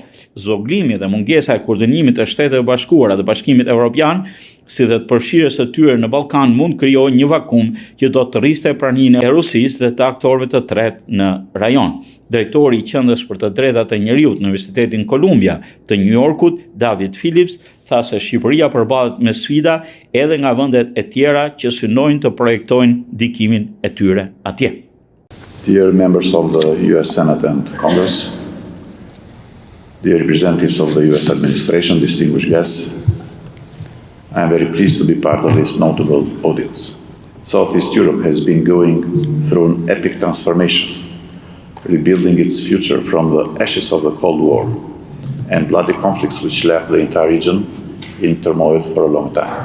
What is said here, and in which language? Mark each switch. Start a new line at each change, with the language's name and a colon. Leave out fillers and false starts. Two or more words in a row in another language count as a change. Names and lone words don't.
Albanian: Zoglimi dhe mungesa e koordinimit të Shteteve Bashkuara dhe Bashkimit Evropian, si dhe të përfshirjes së tyre në Ballkan mund krijojë një vakum që do të rriste praninë e Rusisë dhe të aktorëve të tretë në rajon. Drejtori i Qendrës për të Drejtat e Njerëzit në Universitetin Columbia të New Yorkut, David Phillips, tha se Shqipëria përballet me sfida edhe nga vendet e tjera që synojnë të projektojnë ndikimin e tyre atje.
English: Dear members of the US Senate and Congress, dear representatives of the US administration, distinguished guests, I am very pleased to be part of this notable audience. Southeast Europe has been going through an epic transformation, rebuilding its future from the ashes of the Cold War and bloody conflicts which left the entire region in turmoil for a long time.